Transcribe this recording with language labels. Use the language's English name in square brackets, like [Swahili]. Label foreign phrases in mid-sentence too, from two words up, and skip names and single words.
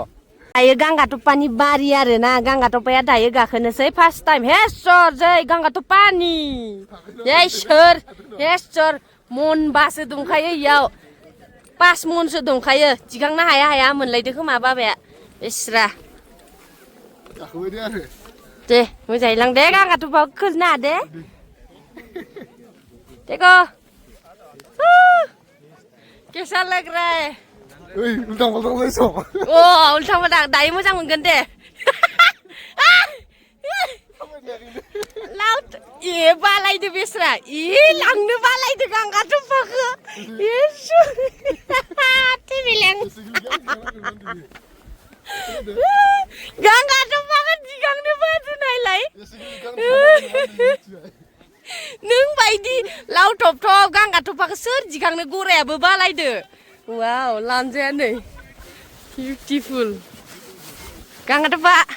[Bodo] दायो गांगाटप्पानि बारि आरोना गांगाटप्पाया दायो गाखोनोसै [English] first time [Bodo] हेसर जै गांगाटप्पानि हेसर मनबासो दंखायो इयाव 5 मनसो दंखायो दिखांनो हाया मोनलायदो खोमा बाबाया बेस्रा गाखोबाय दे आरो दे मोजाङै लां दे गांगाटप्पाखौ खोजना दे [Hindi] देखो कैसा लग रहा है [Bodo] ओइ उल्टां फाल्टां जायस' उल्टां फाल्टां दायो मोजां मोनगोन दे लाउट बालायदो बेस्रा लांनो बालायदो गांगाटप्पाखौ गांगाटप्पाखौ दिखांनो बादुनायलाय नों बायदि लाव थप गांगाटप्पाखौ सोर दिखांनो गरायाबो बालायदो वाव लानजाया नै बिउटिफुल गांगाटप्पा